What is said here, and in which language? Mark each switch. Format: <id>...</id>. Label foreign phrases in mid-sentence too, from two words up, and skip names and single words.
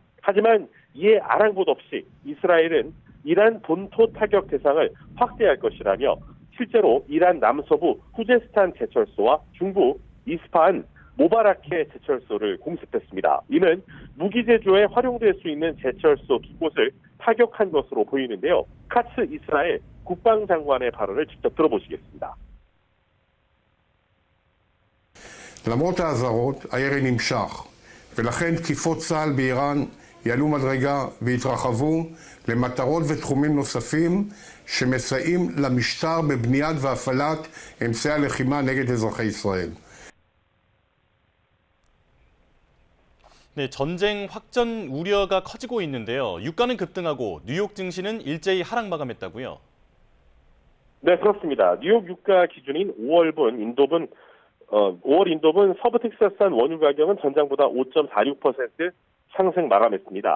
<ko>하지만 이에 아랑곳 없이 이스라엘은 이란 본토 타격 대상을 확대할 것이라며 실제로 이란 남서부 후제스탄 제철소와 중부 이스파한 모바라케 제철소를 공습했습니다. 이는 무기 제조에 활용될 수 있는 제철소 두 곳을 타격한 것으로 보이는데요. 카츠 이스라엘 국방장관의 발언을 직접 들어보시겠습니다.</ko> <he>למרות האזהרות, הירי נמשך, ולכן תקיפות צה"ל באיראן יעלו מדרגה והתרחבו למטרות ותחומים נוספים שמסייעים למשטר בבניית והפעלת אמצעי הלחימה נגד אזרחי ישראל.</he> <ko>네, 전쟁 확전 우려가 커지고 있는데요. 유가는 급등하고 뉴욕 증시는 일제히 하락 마감했다고요? 네, 그렇습니다. 뉴욕 유가 기준인 5월 인도분 서부 텍사스산 원유 가격은 전장보다 5.46% 상승 마감했습니다.</ko>